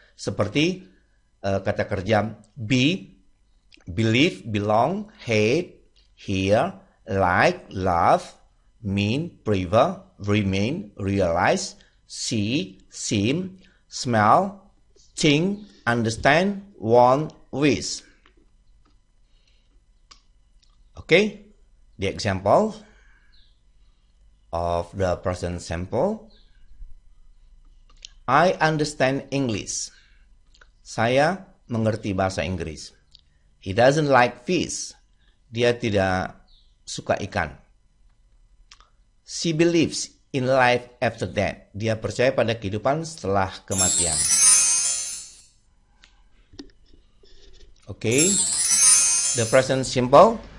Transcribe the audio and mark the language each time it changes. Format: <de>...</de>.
<id>Seperti kata kerja be, believe, belong, hate, hear, like, love, mean, prefer, remain, realize, see, seem, smell, think, understand, want, wish.</id> <en>Okay, the example of the present simple. I understand English.</en> <id>Saya mengerti bahasa Inggris.</id> <en>He doesn't like fish.</en> <id>Dia tidak suka ikan.</id> <en>She believes in life after death.</en> <id>Dia percaya pada kehidupan setelah kematian.</id> <en>Okay, the present simple.</en>